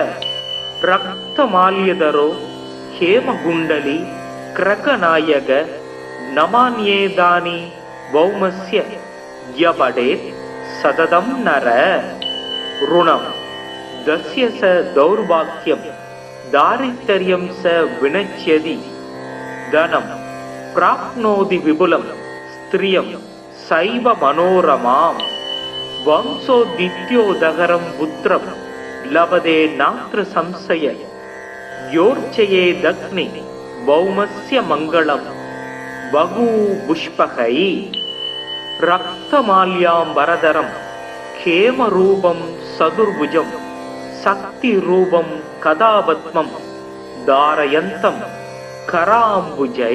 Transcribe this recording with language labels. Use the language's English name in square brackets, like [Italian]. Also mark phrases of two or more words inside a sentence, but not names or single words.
[Sanskrit] रक्तमाल्यधरो हेमगुंडली क्रकनायक नमान्येदानि भौमस्य यपडेत् सततं नर. ऋणं दस्य स दौर्भाग्यं दारिद्र्यं स विनश्यति தனம் பிராப்னோதி விபுலம் ஸ்திரியம் சைவ மனோரமாம் வம்சோதித்யோதகரம் புத்திரம் லபதே நாத்ர சம்சய யோர்ச்சயே தக்னி பௌமஸ்ய மங்களம் பகு புஷ்பகை ரக்தமால்யாம் வரதரம் கேமரூபம் சதுர்புஜம் சக்தி ரூபம் கதாபத்மம் தாரயந்தம் கராம்புஜை.